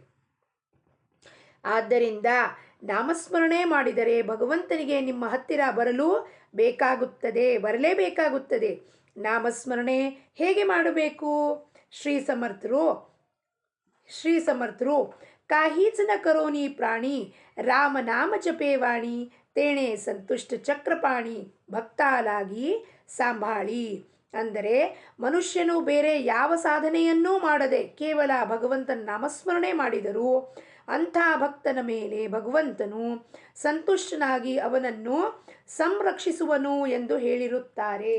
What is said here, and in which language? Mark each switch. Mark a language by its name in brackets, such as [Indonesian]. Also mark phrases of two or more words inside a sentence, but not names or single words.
[Kannada] ಆದ್ದರಿಂದ ನಾಮಸ್ಮರಣೆ ಮಾಡಿದರೆ ಭಗವಂತನಿಗೆ ನಿಮ್ಮ ಹತ್ತಿರ ಬರಲು ಬೇಕಾಗುತ್ತದೆ, ಬರಲೇಬೇಕಾಗುತ್ತದೆ. ನಾಮಸ್ಮರಣೆ ಹೇಗೆ ಮಾಡಬೇಕು? ಶ್ರೀ ಸಮರ್ಥರು [Marathi] काहीच न करोनी प्राणी राम नाम जपे वाणी तेणे संतुष्ट चक्रपाणी भक्तालागी सांभाळी. [Kannada] ಅಂದರೆ ಮನುಷ್ಯನು ಬೇರೆ ಯಾವ ಸಾಧನೆಯನ್ನೂ ಮಾಡದೆ ಕೇವಲ ಭಗವಂತನ ನಾಮಸ್ಮರಣೆ ಮಾಡಿದರೂ ಅಂಥ ಭಕ್ತನ ಮೇಲೆ ಭಗವಂತನು ಸಂತುಷ್ಟನಾಗಿ ಅವನನ್ನು ಸಂರಕ್ಷಿಸುವನು ಎಂದು ಹೇಳಿರುತ್ತಾರೆ.